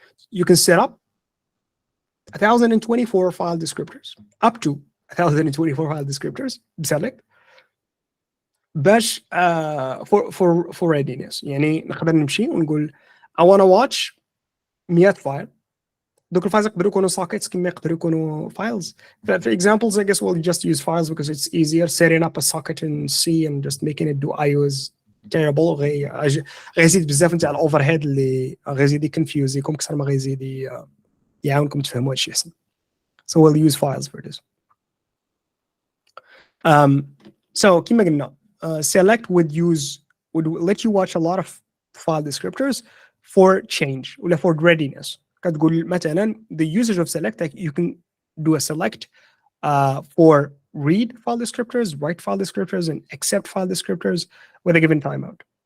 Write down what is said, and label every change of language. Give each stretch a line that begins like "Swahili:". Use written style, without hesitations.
English: You can set up 1,024 file descriptors, up to 1,024 file descriptors select باش for readiness.
Arabic: يعني نقدر نمشي ونقول
English: I want to watch 100 file.
Arabic: دوك الفايلز يقدروا يكونوا sockets كما يقدروا يكونوا files.
English: For examples, I guess we'll just use files because it's easier. Setting up a socket in C and just making it do IO is terrible.
Arabic: غيزيد بزاف نتاع الاوفرهيد اللي غيزيد يكونفيوزيكم اكثر ما غيزيد يعاونكم تفهموا هادشي احسن.
English: So we'll use files for this. So
Arabic: كما قلنا
English: select would let you watch a lot of file descriptors for change ولا for readiness.
Arabic: كتقول مثلا
English: the usage of select you can do a select for read file descriptors, write file descriptors, and accept file descriptors with a given timeout.